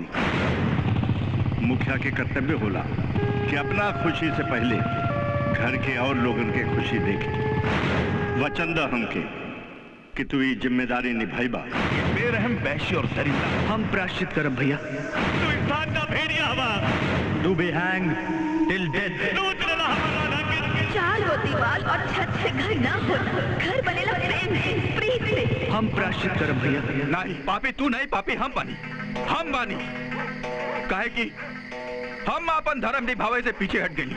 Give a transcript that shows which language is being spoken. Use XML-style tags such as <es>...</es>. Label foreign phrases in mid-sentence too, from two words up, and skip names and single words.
<bho>मुखिया के कर्तव्य होला कि अपना खुशी से पहले घर के और लोगन के खुशी देखे। वचन द हमके कि तू ये जिम्मेदारी निभाईबा। बेरहम वैश्य और दरिंदा हम प्रायश्चित करब भैया। तू इंसान का भेड़िया हवा।</bho> <en>To be hanged till death.</en> <bho>चार गो दीवार और छत से घर ना होला, घर बनेला प्रेम से, प्रीत से। हम प्रायश्चित करब भैया। नहीं पापी तू नहीं, पापी हम बानी, हम बानी। काहे कि हम अपन धर्म निभावे से पीछे हट गई।</bho>